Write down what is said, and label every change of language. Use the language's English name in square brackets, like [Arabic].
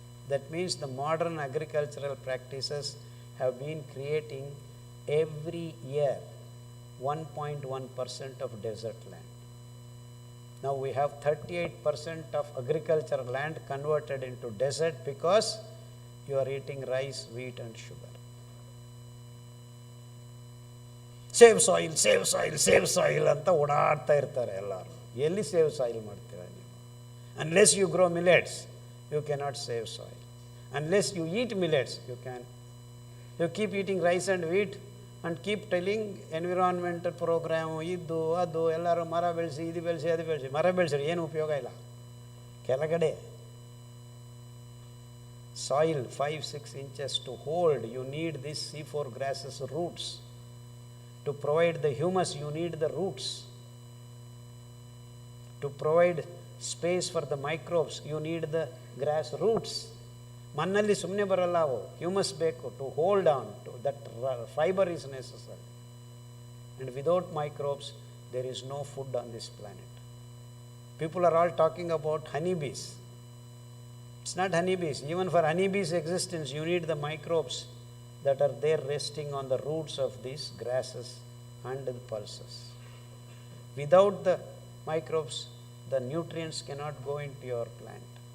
[English] That means the modern agricultural practices have been creating every year 1.1% of desert land. Now we have 38% of agricultural land converted into desert because you are eating rice, wheat and sugar. Save soil, save soil, save soil [Kannada] ಅಂತ ಓಡಾಡ್ತಾ ಇರ್ತಾರೆ ಎಲ್ಲರೂ. ಎಲ್ಲಿ save soil ಮಾಡ್ತೀರಾ ನೀವು? [English] Unless you grow millets, you cannot save soil. Unless you eat millets, you can. You keep eating rice and wheat and keep telling environmental program, [Kannada] iddu, adu, ellaru mara belsi, idu belsi, adu belsi. Mara belsi, ಏನು ಉಪಯೋಗ ಇಲ್ಲ. ಕೆಳಗಡೆ [English] soil 5-6 inches to hold, you need this C4 grasses roots. To provide the humus, you need the roots. To provide space for the microbes, you need the grass roots. [Kannada] ಮಣ್ಣಲ್ಲಿ ಸುಮ್ಮನೆ ಬರಲ್ಲ ಅವು, humus ಬೇಕು [English] To hold on to that fibre is necessary. And without microbes there is no food on this planet. People are all talking about honey bees. It's not honeybees. Even for honeybees' existence, you need the microbes that are there resting on the roots of these grasses and the pulses. Without the microbes, the nutrients cannot go into your plant.